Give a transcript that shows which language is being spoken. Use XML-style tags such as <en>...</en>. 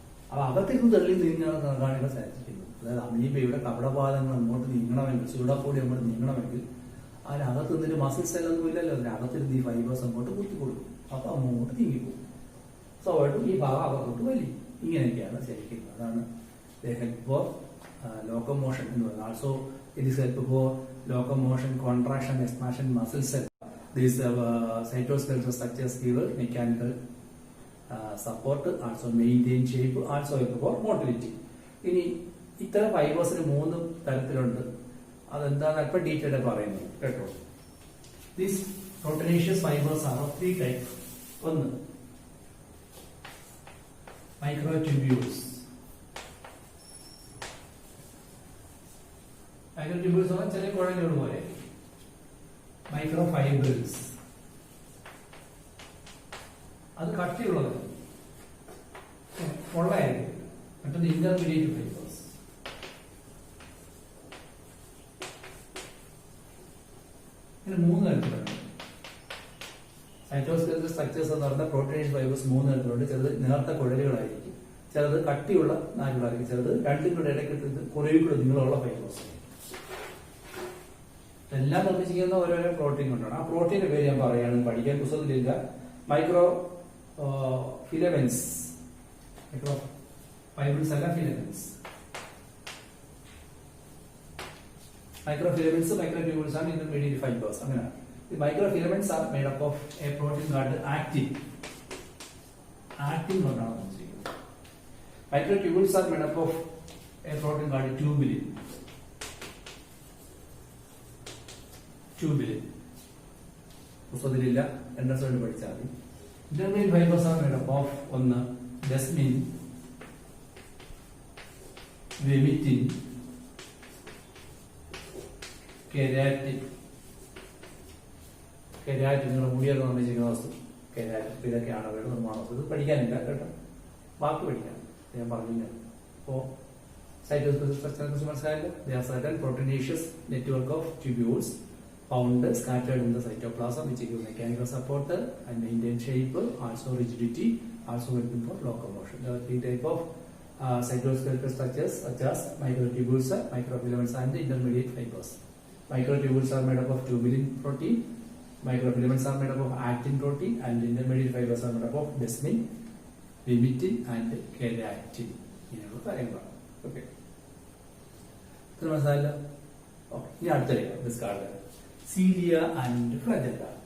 <ml>അപ്പൊ അകത്തിരുന്ന് തള്ളി നീങ്ങാണ് കാണിക്കാൻ സാധിക്കുന്നത്. അതായത് അമീബയുടെ കപടപാദങ്ങൾ അങ്ങോട്ട് നീങ്ങണമെങ്കിൽ, സൂഡോപോഡി അങ്ങോട്ട് നീങ്ങണമെങ്കിൽ അതിനകത്ത് നിന്നൊരു മസിൽ സെല്ലൊന്നും ഇല്ലല്ലോ. അതിനകത്തിരുന്ന് ഈ ഫൈബേഴ്സ് അങ്ങോട്ട് കുത്തി കൊടുക്കും. അപ്പൊ അങ്ങോട്ട് നീങ്ങിപ്പോകും. സ്വാഭാവികമായിട്ടും ഈ ഭാഗം അകത്തോട്ട് വലിയ. ഇങ്ങനെയൊക്കെയാണ് ശരിക്കുന്നത്. അതാണ്</ml> <en>help for locomotion</en> <ml>എന്ന് പറയുന്നത്.</ml> <en>Also it is help for locomotion, contraction, expansion, muscle cell. These cytoskeletal structures give mechanical support, also maintain shape, also help for motility.</en> <ml>ഇനി ഇത്തരം ഫൈബേഴ്സിന് 3 തരത്തിലുണ്ട്. അതെന്താണ് അല്പം ഡീറ്റെയിൽ പറയുന്നത് കേട്ടോ.</ml> <en>These proteinaceous fibers are of 3 types.</en> <ml>ഒന്ന് microtubules. Microtubules ആണ് ചെറിയ കുഴലുകൾ പോലെ. മൈക്രോഫൈബേഴ്സ് അത് കട്ടിയുള്ളത് പൊള്ളയായിരിക്കും. മറ്റൊന്ന് ഇന്റർമീഡിയറ്റ് ഫൈബേഴ്സ്. ഇങ്ങനെ 3 തരത്തിലുണ്ട്. സൈറ്റോസ്കെലറ്റൽ സ്ട്രക്ചേഴ്സ് എന്ന് പറഞ്ഞാൽ പ്രോട്ടീനേഷ്യസ് ഫൈബേഴ്സ് 3 തരത്തിലുണ്ട്. ചിലത് നേർത്ത കുഴലുകളായിരിക്കും, ചിലത് കട്ടിയുള്ള നാരുകളായിരിക്കും, ചിലത് രണ്ടും കൂടെ ഇടയ്ക്കിട്ട് കുറേക്കൂടെ നീളമുള്ള ഫൈബേഴ്സ്. എല്ലാം നിർമ്മിച്ചിരിക്കുന്ന ഓരോരോ പ്രോട്ടീൻ കൊണ്ടാണ്. ആ പ്രോട്ടീന്റെ പേര് ഞാൻ പറയുകയാണ്, പഠിക്കാൻ പുസ്തകത്തിലില്ല. Micro filaments. മൈക്രോ ഫൈബേഴ്സ് അല്ല, ഫിലമെന്റ്സ്. മൈക്രോ ഫിലമെന്റ്സ്, മൈക്രോട്യൂബിൾസ് ആണ് ഇന്റർമീഡിയറ്റ് ഫൈബേഴ്സ്. അങ്ങനെയാണ്.</ml> <en>The microfilaments are made up of a protein called actin.</en> <ml>Actin കൊണ്ടാണ് നിർമ്മിച്ചിരിക്കുന്നത്.</ml> <en>Microtubules are made up of a protein called tubulin. Tubulin.</en> <ml>പുസ്തകത്തിലില്ല, entrance വേണ്ടി പഠിച്ചാൽ മതി.</ml> <en>intermediate fibres are made up of</en> <ml>ഒന്ന് desmin, വെമിറ്റിൻ, keratin. Keratin നിങ്ങളുടെ മുടിയൊക്കെ നിർമ്മിച്ചിരിക്കുന്ന വസ്തു കെരാറ്റിൻ. ഇതൊക്കെയാണ് അവരുടെ നിർമ്മാണ വസ്തു. ഇത് പഠിക്കാനില്ല കേട്ടോ, ബാക്കി പഠിക്കാം. ഞാൻ പറഞ്ഞില്ല. അപ്പോ സൈറ്റോസ്കെലറ്റൽ സ്ട്രക്ചറിനെ കുറിച്ച് മനസ്സിലായില്ല.</ml> <en>They are certain proteinaceous network of tubules found scattered in the cytoplasm which give mechanical support and maintain shape, also rigidity, also helping for locomotion. There are 3 types of cytoskeletal structures such as microtubules, microfilaments and intermediate fibers. Microtubules are made up of tubulin protein, microfilaments are made up of actin protein, and intermediate fibers are made up of desmin, vimentin and keratin.</en> <ml>ഇങ്ങനെയുള്ള കാര്യങ്ങളാണ്. Okay, ഇത്ര മനസ്സിലായില്ല? Okay, ഇനി അടുത്തറിയാം discard cilia and flagella.</ml>